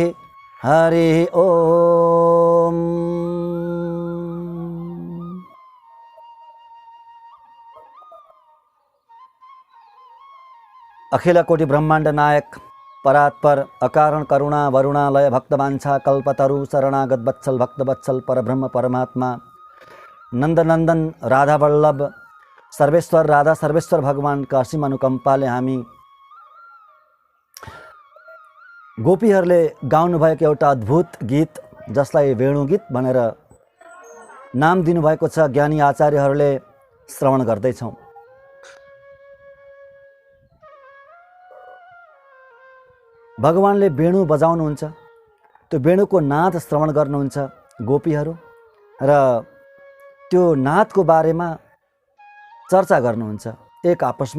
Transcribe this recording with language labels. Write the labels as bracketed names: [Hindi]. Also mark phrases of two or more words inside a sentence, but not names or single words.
[Nepali] हरि ओम। अखिल कोटि ब्रह्मांड नायक परात्पर अकारण करुणा वरुणालय भक्तवांछा कल्पतरु शरणागत वत्सल भक्तवत्सल परब्रह्म परमात्मा नन्दनन्दन राधा वल्लभ सर्वेश्वर राधा सर्वेश्वर भगवान का असीम अनुकम्पाले हामी गोपीहरूले गाउनुभएको एउटा अद्भुत गीत जसलाई वेणुगीत भनेर नाम दिनुभएको छ ज्ञानी आचार्यहरूले श्रवण गर्दैछौँ। भगवानले वेणु बजाउनुहुन्छ, त्यो वेणुको नाद श्रवण गर्नुहुन्छ गोपीहरू र त्यो नादको बारेमा चर्चा गर्नुहुन्छ एक आपसमा।